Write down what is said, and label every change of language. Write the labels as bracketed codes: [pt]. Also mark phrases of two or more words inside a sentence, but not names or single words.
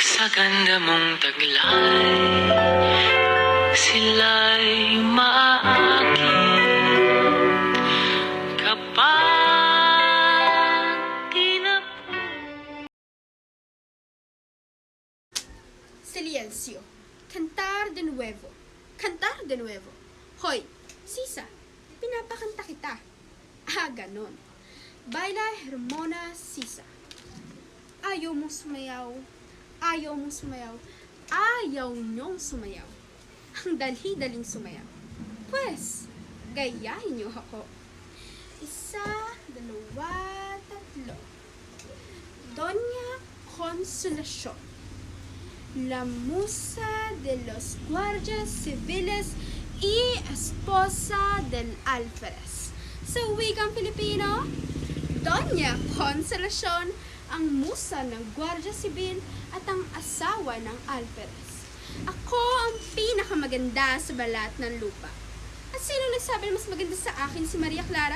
[tl] Sa ganda mong taglay, sila'y maaakit kapag Silencio. [es] Cantar de nuevo. Cantar de nuevo. [tl] Hoy, Sisa, pinapakanta kita. [es] Ganon. Baila Hermona Sisa. [tl] Ayaw mong sumayaw. Ayaw mong sumayaw. Ayaw niyong sumayaw. Ang dali-daling sumayaw. Pwes, gayahin niyo ako. 1, 2, 3. Doña Consolacion, [es] la musa de los guardias civiles y esposa del alférez. [tl] Sa wikang Pilipino, Doña Consolacion, ang musa ng Guardia Civil at ang asawa ng alférez. Ako ang pinakamaganda sa balat ng lupa. At sino nagsabi na mas maganda sa akin si Maria Clara?